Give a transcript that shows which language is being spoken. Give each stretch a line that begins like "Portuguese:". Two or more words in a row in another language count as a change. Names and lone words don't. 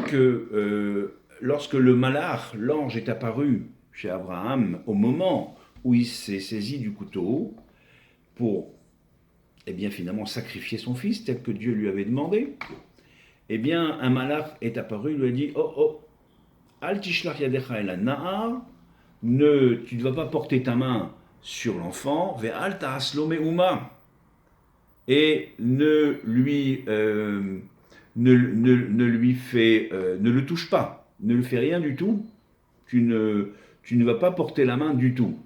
French: que lorsque le malach, l'ange, est apparu chez Abraham, au moment où il s'est saisi du couteau pour, eh bien, finalement sacrifier son fils, tel que Dieu lui avait demandé, eh bien, un malach est apparu, il lui a dit, oh, oh,
Hebrew: אל תשלח ידך אל הנער,
French: tu ne vas pas porter ta main sur l'enfant,
Hebrew: ואל תעש לו מאומה,
French: et ne le touche pas, ne lui fais rien du tout, tu ne vas pas porter la main du tout.